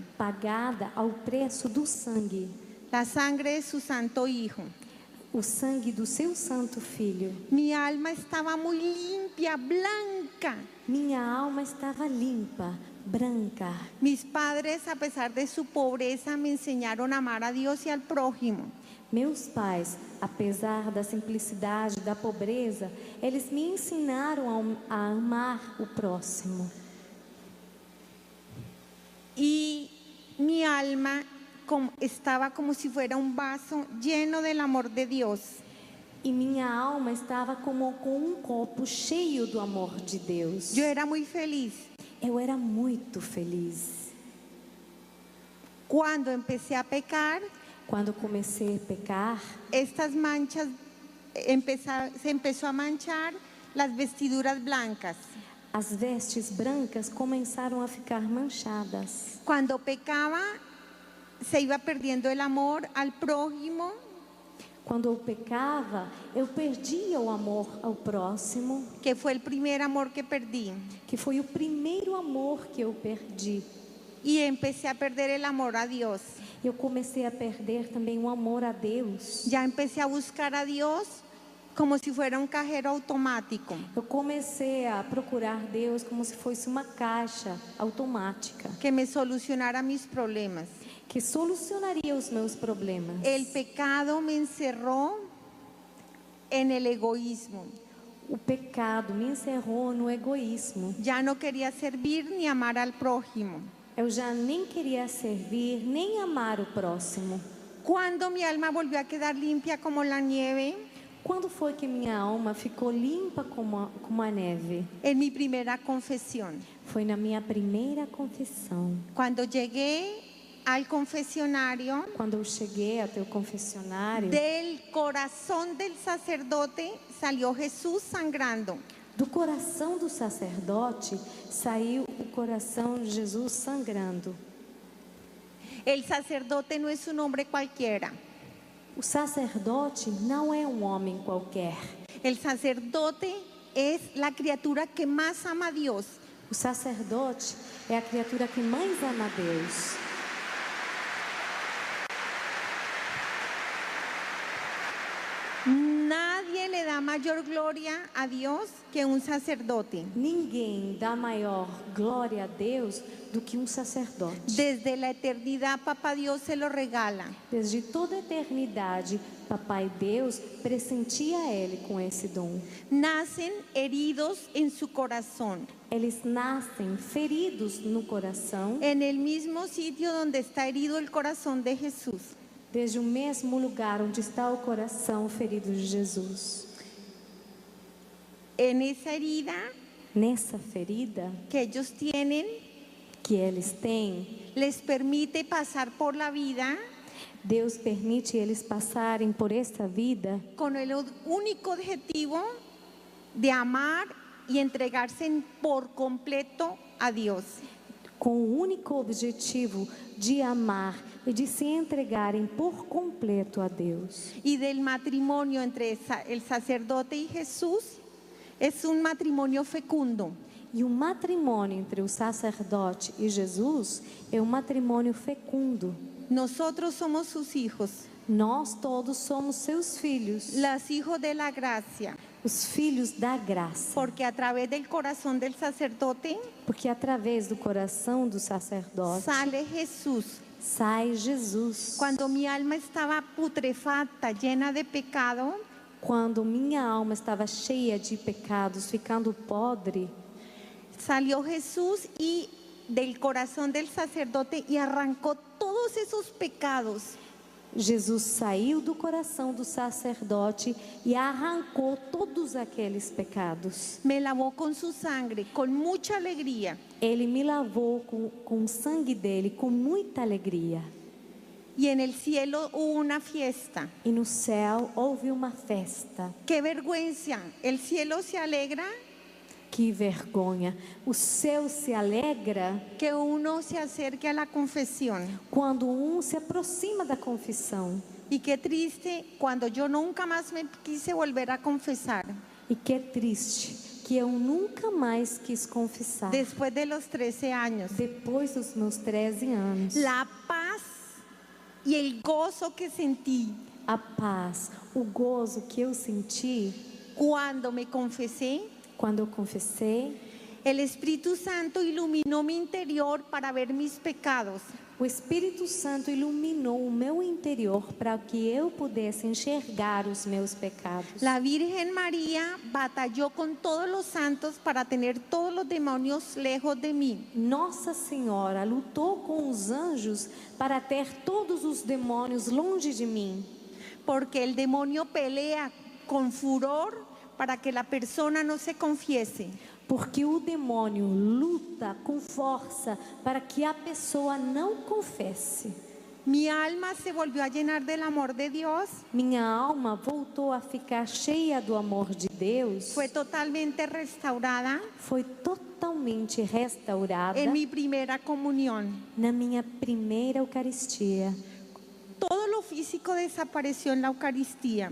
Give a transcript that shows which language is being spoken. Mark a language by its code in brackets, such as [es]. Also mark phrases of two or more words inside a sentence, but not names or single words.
[pt] pagada ao preço do sangue, [es] la sangre de su santo Hijo. [pt] o sangue do seu santo Filho. [es] Mi alma estaba muy limpia, blanca. [pt] Minha alma estava limpa, branca. [es] Mis padres, a pesar de su pobreza, me enseñaron a amar a Dios y al prójimo. [pt] Meus pais, apesar da simplicidade, da pobreza, eles me ensinaram a amar o próximo. [es] Y mi alma estaba como si fuera un vaso lleno del amor de Dios. [pt] E minha alma estava como com copo cheio do amor de Deus. [es] Yo era muy feliz. [pt] Eu era muito feliz. [es] Cuando empecé a pecar, [pt] Quando comecei a pecar, [es] estas manchas, se empezó a manchar las vestiduras blancas. [pt] as vestes brancas começaram a ficar manchadas. [es] Cuando pecaba, se iba perdiendo el amor al prójimo. [pt] Quando eu pecava, eu perdia o amor ao próximo, [es] Que fue el primer amor que perdí. [pt] que foi o primeiro amor que eu perdi. [es] Y empecé a perder el amor a Dios. [pt] Eu comecei a perder também o amor a Deus. [es] Ya empecé a buscar a Dios como si fuera un cajero automático. [pt] Eu comecei a procurar Deus como se fosse uma caixa automática [es] Que me solucionara mis problemas. [pt] que solucionaria os meus problemas. [es] El pecado me encerró en el egoísmo. [pt] O pecado me encerrou no egoísmo. [es] Ya no quería servir ni amar al prójimo. [pt] Eu já nem queria servir, nem amar o próximo. [es] Cuando mi alma volvió a quedar limpia como la nieve, [pt] Quando foi que minha alma ficou limpa como a neve? [es] en mi primera confesión. [pt] Foi na minha primeira confissão. [es] Cuando llegué al confesionario, [pt] Quando eu cheguei até o confessionário, [es] del corazón del sacerdote salió Jesús sangrando. [pt] do coração do sacerdote saiu o coração de Jesus sangrando. [es] El sacerdote no es un hombre cualquiera. [pt] O sacerdote não é um homem qualquer. [es] El sacerdote es la criatura que más ama a Dios. [pt] O sacerdote é a criatura que mais ama a Deus. [es] Nadie le da mayor gloria a Dios que un sacerdote. [pt] Ninguém dá maior glória a Deus do que um sacerdote. [es] Desde la eternidad, Papá Dios se lo regala. [pt] Desde toda a eternidade, Papai Deus presentia Ele com esse dom. [es] Nacen heridos en su corazón, [pt] Eles nascem feridos no coração, [es] en el mismo sitio donde está herido el corazón de Jesús. [pt] desde o mesmo lugar onde está o coração ferido de Jesus. [es] En esa herida [pt] Nessa ferida [es] que ellos tienen, [pt] que eles têm, [es] les permite pasar por la vida [pt] Deus permite eles passarem por esta vida [es] con el único objetivo de amar y entregarse por completo a Dios. [pt] com o único objetivo de amar e de se entregarem por completo a Deus. [es] Y del matrimonio entre el sacerdote y Jesús es un matrimonio fecundo. [pt] E o matrimônio entre o sacerdote e Jesus é um matrimônio fecundo. [es] Nosotros somos sus hijos, [pt] Nós todos somos seus filhos, [es] los hijos de la gracia, [pt] os filhos da graça. [es] porque a través del corazón del sacerdote [pt] Porque através do coração do sacerdote [es] sale Jesús. [pt] sai Jesus. [es] Cuando mi alma estaba putrefacta, llena de pecado, [pt] Quando minha alma estava cheia de pecados, ficando podre, [es] salió Jesús y del corazón del sacerdote y arrancó todos esos pecados. [pt] Jesus saiu do coração do sacerdote e arrancou todos aqueles pecados. [es] Me lavó con su sangre, con mucha alegría. [pt] Ele me lavou com o sangue dele, com muita alegria. [es] Y en el cielo hubo una fiesta. [pt] E no céu houve uma festa. [es] ¡Qué vergüenza! El cielo se alegra [pt] Que vergonha! O céu se alegra [es] que uno se acerque a la confesión. [pt] quando se aproxima da confissão. [es] Y qué triste cuando yo nunca más me quise volver a confesar. [pt] E que triste que eu nunca mais quis confessar. [es] Después de los 13 años. [pt] Depois dos meus 13 anos. [es] La paz y el gozo que sentí [pt] A paz, o gozo que eu senti [es] cuando me confesé, [pt] quando eu confessei, [es] el Espíritu Santo iluminó mi interior para ver mis pecados. [pt] o Espírito Santo iluminou o meu interior para que eu pudesse enxergar os meus pecados. [es] La Virgen María batalló con todos los santos para tener todos los demonios lejos de mí. [pt] Nossa Senhora lutou com os anjos para ter todos os demônios longe de mim. [es] Porque el demonio pelea con furor para que la persona no se confiese. [pt] Porque o demônio luta com força para que a pessoa não confesse. [es] Mi alma se volvió a llenar del amor de Dios. [pt] Minha alma voltou a ficar cheia do amor de Deus. [es] Fue totalmente restaurada [pt] Foi totalmente restaurada [es] en mi primera comunión. [pt] na minha primeira Eucaristia. [es] Todo lo físico desapareció en la Eucaristía.